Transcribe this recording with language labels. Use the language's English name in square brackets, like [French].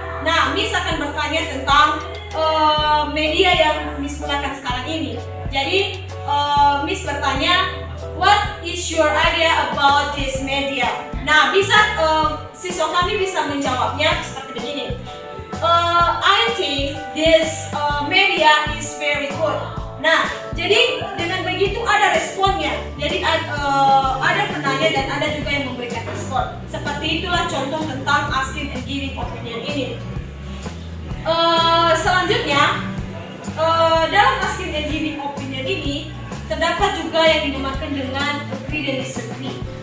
[Indonesian] Nah, Miss akan bertanya tentang media yang Miss gunakan sekarang ini. Jadi, Miss bertanya, what is your idea about this media? Nah, bisa siswa kami bisa menjawabnya seperti begini. [English] I think this media is very good. [Indonesian] Nah, jadi dengan begitu ada responnya. Jadi ada penanya dan ada juga yang memberikan respon. Seperti itulah contoh tentang asking and giving opinion ini. Selanjutnya, dalam asking and giving opinion ini terdapat juga yang dinamakan dengan agree dan disagree.